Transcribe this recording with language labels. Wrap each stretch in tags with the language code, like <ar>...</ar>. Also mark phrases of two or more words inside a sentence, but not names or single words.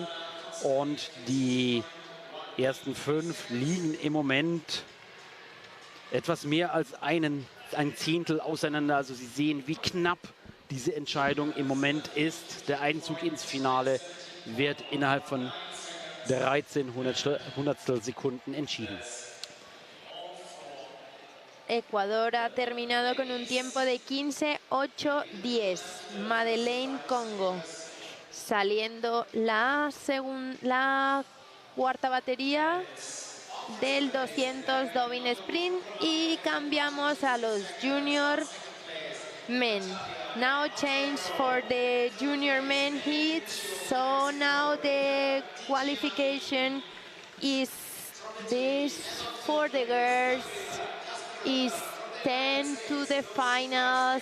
<de>Und die ersten 5 liegen im Moment etwas mehr als ein Zehntel auseinander. Also Sie sehen, wie knapp diese Entscheidung im Moment ist. Der Einzug ins Finale wird innerhalb von 13 Hundertstel Sekunden entschieden.</de> <es>Ecuador ha terminado con un tiempo de 15:08:10. Madeleine Congo. Saliendo la cuarta batería del 200 Dobbin Sprint y cambiamos a los</es> <en>junior men. Now change for the junior men heats. So now the qualification is this for the girls is 10 to the final.</en>